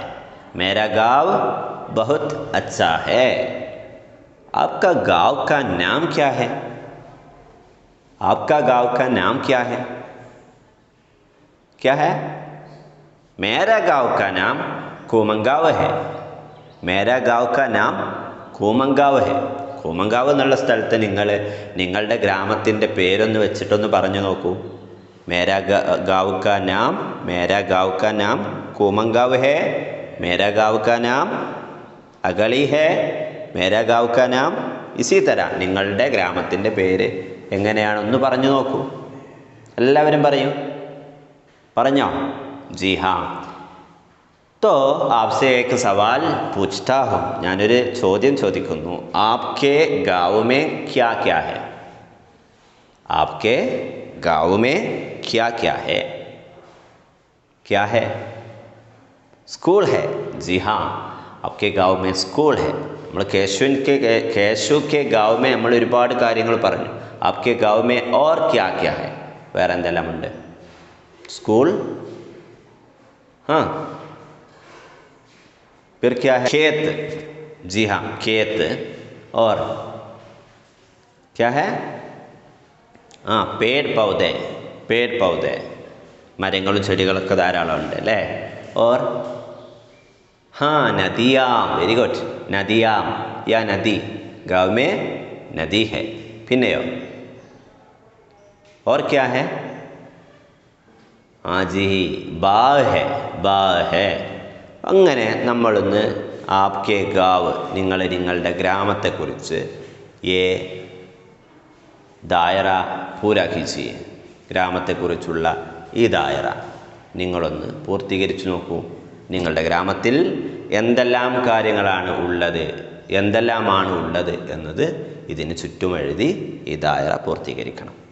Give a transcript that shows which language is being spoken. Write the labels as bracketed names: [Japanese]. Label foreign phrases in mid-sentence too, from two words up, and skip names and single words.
[Hindi] मेरा गांव बहुत अच्छा है. आपका गांव का नाम क्या है? आपका गांव का नाम क्या है? क्या है? मेरा गांव का नाम കൂമങ്കാവ് है. मेरा गांव का नाम കൂമങ്കാവ് है. [Malayalam] കൂമങ്കാവ് എന്നുള്ള സ്ഥലത്ത് നിങ്ങളുടെ ഗ്രാമത്തിൻ്റെ പേരൊന്ന് വെച്ചിട്ടൊന്ന് പറഞ്ഞു നോക്കൂ. [Hindi] मेरा गांव का नाम, मेरा गांव का नाम കൂമങ്കാവ് है. मेरा गांव का नाम അഗളി है. मेरा गांव का नाम इसी तरह [Malayalam] നിങ്ങളുടെ ഗ്രാമത്തിൻ്റെ പേര് എങ്ങനെയാണെന്ന് പറഞ്ഞു നോക്കൂ. എല്ലാവരും പറയൂ. പറഞ്ഞോ? [Hindi] जी हाँ. तो आपसे एक सवाल पूछता हूँ. [Malayalam] ഞാനൊരു ചോദ്യം ചോദിക്കുന്നു. [Hindi] आपके गाँव में क्या क्या है? आपके गाँव में क्या क्या है? क्या है? स्कूल है. जी हाँ, आपके गाँव में स्कूल है. [Malayalam] നമ്മൾ കേശു [Hindi] के गाँव में [Malayalam] നമ്മൾ ഒരുപാട് കാര്യങ്ങൾ പറഞ്ഞു. [Hindi] आपके गाँव में और क्या क्या है? [Malayalam] വേറെ എന്തെല്ലാം ഉണ്ട്? [Hindi] स्कूल, हाँ, फिर क्या है? खेत. जी हाँ, खेत. और क्या है? हाँ, पेड़ पौधे. पेड़ पौधे, [Malayalam] മരങ്ങളും ചെടികളൊക്കെ ധാരാളം ഉണ്ട് അല്ലേ? [Hindi] और हाँ, नदियाँ. [English] very good. [Hindi] नदियाँ या नदी. गाँव में नदी है. പിന്നെയോ? और क्या है? हाँ जी, बाग है. बाग है. [Malayalam] അങ്ങനെ നമ്മളൊന്ന് [Hindi] आपके गाँव [Malayalam] നിങ്ങളുടെ ഗ്രാമത്തെക്കുറിച്ച് [Hindi] दायरा पूरा कीजिए [Malayalam] ഗ്രാമത്തെക്കുറിച്ചുള്ള ഈ ദായറ നിങ്ങളൊന്ന് പൂർത്തീകരിച്ചു നോക്കൂ. നിങ്ങളുടെ ഗ്രാമത്തിൽ എന്തെല്ലാമാണ് ഉള്ളത് എന്നത് ഇതിന് ചുറ്റുമെഴുതി ഈ ദായറ പൂർത്തീകരിക്കണം.